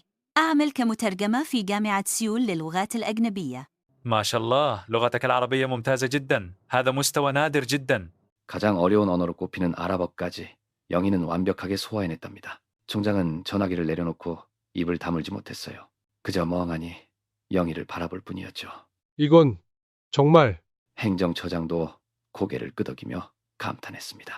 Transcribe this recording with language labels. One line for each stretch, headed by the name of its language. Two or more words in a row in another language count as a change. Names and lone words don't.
Arabic: أعمل كمترجمة في جامعة سيول للغات الأجنبية. ما شاء الله. لغتك العربية ممتازة جدا. هذا مستوى نادر جدا.
Korean: 가장 어려운 언어로 꼽히는 아랍어까지 영희는 완벽하게 소화해냈답니다. 총장은 전화기를 내려놓고 입을 다물지 못했어요. 그저 멍하니 영희를 바라볼 뿐이었죠. 이건 정말 행정처장도 고개를 끄덕이며 감탄했습니다.